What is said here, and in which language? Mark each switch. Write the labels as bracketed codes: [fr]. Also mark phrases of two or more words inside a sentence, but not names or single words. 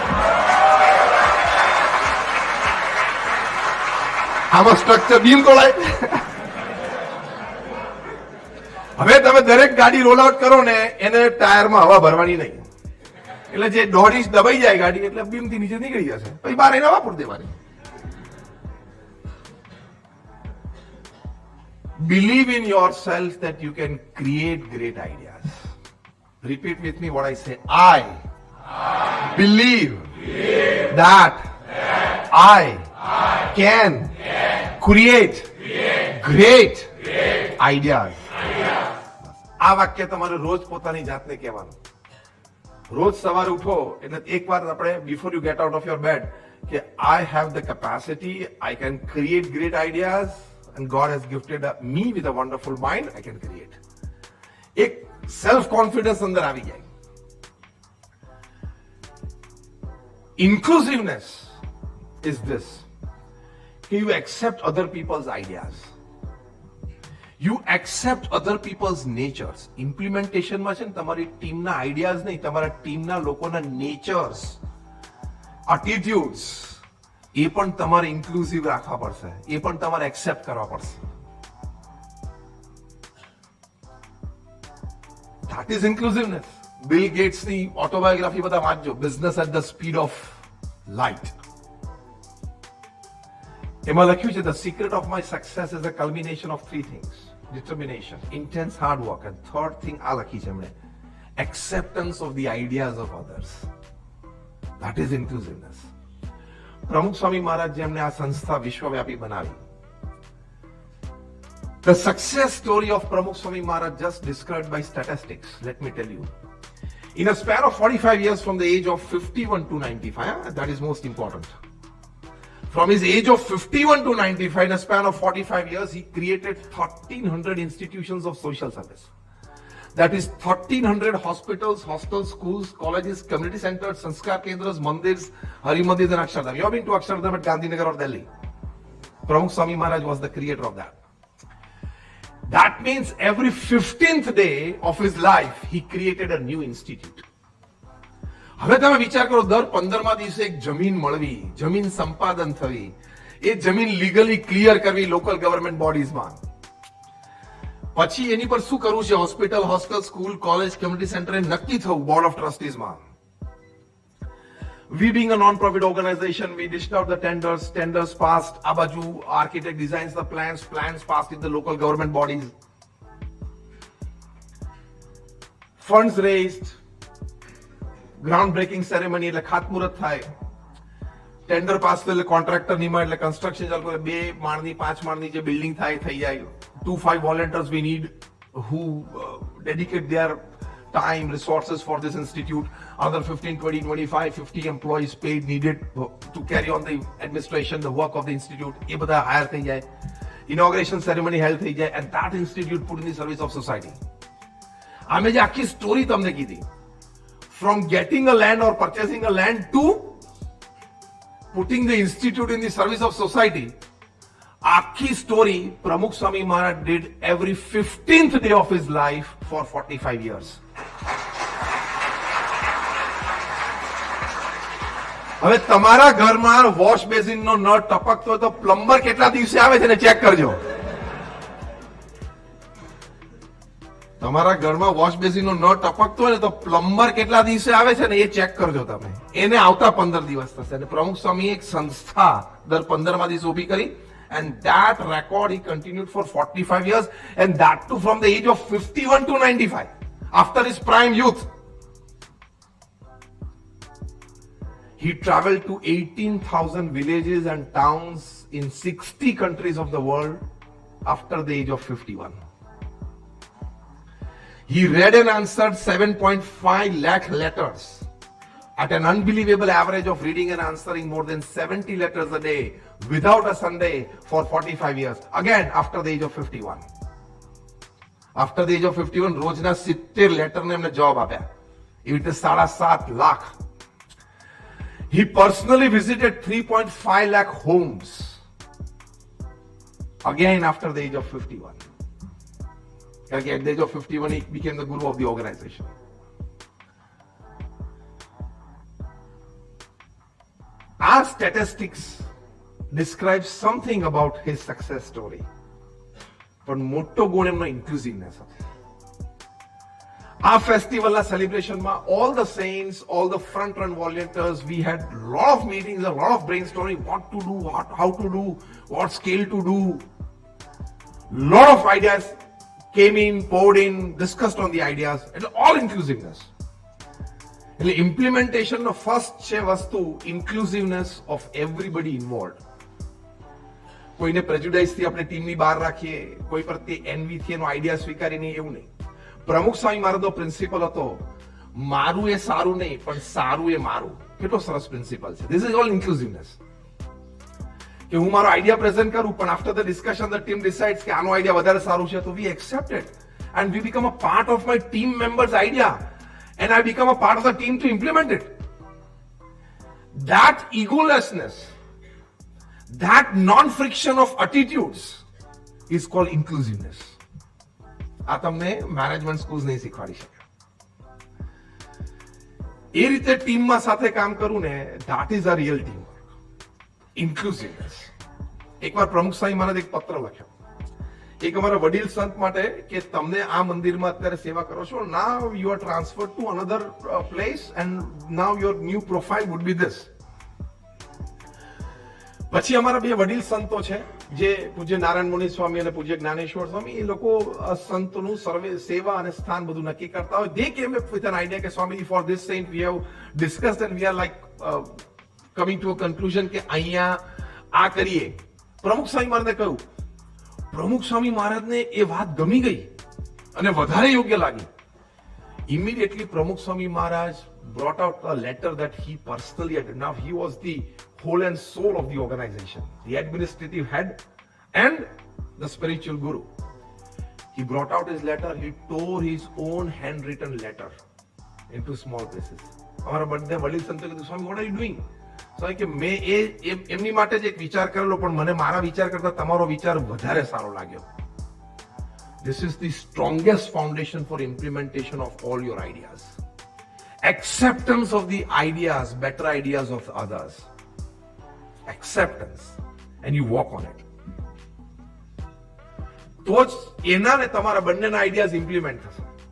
[gu] આમાં સ્ટ્રક્ચર બીમ તોડાય. હવે તમે દરેક ગાડી રોલ આઉટ કરો ને એને ટાયરમાં હવા ભરવાની નહીં. એટલે જે 1.5 ઇંચ દબાઈ જાય ગાડી એટલે બીમ થી નીચે નીકળી જશે, પછી બારે નવા પૂર દેવાની. [en] Believe in yourself that you can create great ideas. Repeat with me what I say. I believe that I can create great ideas. [gu] આ વાક્ય તમારે રોજ પોતાની જાતને કહેવાનું. રોજ સવારે ઉઠો એટલે એકવાર આપણે [en] before you get out of your bed કે I have the capacity, I can create great ideas and God has gifted me with a wonderful mind. I can create. [gu] એક [en] self confidence [gu] અંદર આવી જાય. [en] Inclusiveness is this. You accept other people's ideas. You accept other people's natures. [gu] Implementation માં છે ને તમારી ટીમના આઈડિયાઝ નહીં, તમારા ટીમના લોકોના [en] natures, attitudes [gu] એ પણ તમારે ઇન્ક્લુઝિવ રાખવા પડશે, એ પણ તમારે એક્સેપ્ટ કરવા પડશે. [en] That is inclusiveness. [gu] બિલ ગેટ્સની ઓટોબાયોગ્રાફી બધા વાંચજો, બિઝનેસ એટ ધ સ્પીડ ઓફ લાઇટ. એમાં લખ્યું છે [en] the secret of my success is a culmination of 3 things: determination, intense hard work, and third thing [gu] આ લખી છે એમણે, [en] acceptance of the ideas of others. That is inclusiveness. [gu] પ્રમુખ સ્વામી મહારાજ જેમને આ સંસ્થા વિશ્વવ્યાપી બનાવી, [en] the success story of Pramukh Swami Maharaj just described by statistics. Let me tell you, in a span of 45 years from the age of 51 to 95, that is most important. From his age of 51 to 95, in a span of 45 years, he created 1,300 institutions of social service. That is 1,300 hospitals, hostels, schools, colleges, community centers, sanskar kendras, mandirs, Hari Mandir and Akshardham. You have been to Akshardham at Gandhinagar or Delhi. Pramukh Swami Maharaj was the creator of that. That means every 15th day of his life, he created a new institute. [gu] હવે તમે વિચાર કરો, દર 15મા દિવસે એક જમીન મળવી, જમીન સંપાદન થવી, એ જમીન [en] legally clear [gu] કરવી [en] local government bodiesમાં. [gu] પછી એની પર શું કરવું છે? [en] hospital, hostel, school, college, community center [gu] નક્કી થવું [en] board of trusteesમાં. We being a non-profit organization, we dished out the tenders passed, [gu] આ બાજુ [en] architect designs the plans passed in the local government bodies. Funds raised, ground breaking ceremony [gu] એટલે ખાતમુહૂર્ત થાય, [en] tender pass [gu] થયું એટલે કોન્ટ્રાક્ટર ની માં એટલે કન્સ્ટ્રક્શન ચાલુ કરે 2 માળની 5 માળની જે બિલ્ડિંગ થાય થઈ જાય [en] 2-5 volunteers we need who dedicate their time resources for this institute, other 15 20 25 50 employees paid needed to carry on the administration, the work of the institute, [gu] એ બધા હાયર થઈ જાય, [en] inauguration ceremony held [gu] થઈ જાય, [en] and that institute put in the service of society. [gu] આમે જે આખી સ્ટોરી તમને કીધી, [en] from getting a land or purchasing a land to putting the institute in the service of society, [gu] આખી સ્ટોરી [en] પ્રમુખ સ્વામી મહારાજ did every 15th day of his life for 45 years. [gu] હવે તમારા ઘરમાં [en] wash basinનો [gu] નળ ટપકતો હોય તો પ્લમ્બર કેટલા દિવસે આવે છે ને ચેક કરજો. તમારા ઘરમાં [en] wash basinનો [gu] નળ ટપકતો હોય ને તો પ્લમ્બર કેટલા દિવસે આવે છે ને એ ચેક કરજો તમે. એને આવતા 15 દિવસ થશે. અને પ્રમુખ સ્વામી એક સંસ્થા દર 15મા દિવસે ઊભી કરી. [en] And that record he continued for 45 years, and that too from the age of 51 to 95, after his prime youth. He traveled to 18,000 villages and towns in 60 countries of the world after the age of 51. He read and answered 7.5 lakh letters at an unbelievable average of reading and answering more than 70 letters a day without a Sunday for 45 years. Again, after the age of 51. After the age of 51, [gu] રોજના 70 લેટરને એમને જવાબ આપ્યા. એવી રીતે 7.5 લાખ. [en] He personally visited 3.5 lakh homes. Again, after the age of 51. Again, at the age of 51, he became the guru of the organization. Our statistics describe something about his success story. [gu] But મોટો ગુણ એમનો inclusiveness હતો. [en] Our festival celebration ma all the saints, all the front run volunteers, we had a lot of meetings, a lot of brainstorming, what to do, how to do, what scale to do. Lot of ideas came in, poured in, discussed on the ideas, and all inclusiveness. [gu] એટલે [en] implementationનો first [gu] છે વસ્તુ [en] inclusiveness of everybody involve. [gu] કોઈને પ્રેજુડાઇસથી આપણે ટીમની બહાર રાખીએ, કોઈ પ્રત્યે એનવીથી એનો આઈડિયા સ્વીકારી નહીં, એવું નહીં. પ્રમુખ સ્વામી મહારાજનો પ્રિન્સિપલ હતો મારું એ સારું નહીં પણ સારું એ મારું. કેટલો સરસ પ્રિન્સિપલ છે. [en] this is all inclusiveness. [gu] કે હું મારો આઈડિયા પ્રેઝન્ટ કરું પણ [en] after the discussion the team decides [gu] કે આનો આઈડિયા વધારે સારું છે તો [en] we accept it and we become a part of my team members idea. And I become a part of the team to implement it. That egolessness, that non-friction of attitudes is called inclusiveness. [gu] આ તમને [en] management schools [gu] નહીં શીખવાડી શકે. એ રીતે ટીમમાં સાથે કામ કરવું ને, [en] that is a real teamwork. Inclusiveness. [gu] એકવાર પ્રમુખ સ્વામી મહારાજ એક પત્ર લખ્યો એક અમારા વડીલ સંત માટે કે તમને આ મંદિરમાં અત્યારે સેવા કરો છો, [en] now you are transferred to another place and now your new profile would be this. [gu] પછી અમારા બે વડીલ સંતો છે જે પૂજ્ય નારાયણ મુનિ સ્વામી અને પૂજ્ય જ્ઞાનેશ્વર સ્વામી, એ લોકો સંતોનું સર્વે સેવા અને સ્થાન બધું નક્કી કરતા હોય. [en] they came up with an idea કે સ્વામીજી for this saint we have discussed and we are like coming to a conclusion કે [gu] અહીંયા આ કરીએ. પ્રમુખ સ્વામી મહારાજે કહ્યું, પ્રમુખ સ્વામી મહારાજને એ વાત ગમી ગઈ અને વધારે યોગ્ય લાગી. [en] Immediately પ્રમુખ સ્વામી મહારાજ brought out a letter that he personally had. Now he was the whole and soul of the organization, the administrative head and the spiritual guru. He brought out his letter, he tore his own handwritten letter into small pieces. [gu] અમારા બધા વડીલ સંતો કીધું, સ્વામી [en] what are you doing? [gu] સ્વામી કે મેં એમની માટે જ એક વિચાર કરેલો પણ મને મારા વિચાર કરતા તમારો વિચાર વધારે સારો લાગ્યો. [en] This is the strongest foundation for implementation of all your ideas. Acceptance of the ideas, better ideas of others. Acceptance. And you walk on it. [gu] તો જ એના ને તમારા બંનેના આઈડિયાઝ ઇમ્પ્લિમેન્ટ થશે.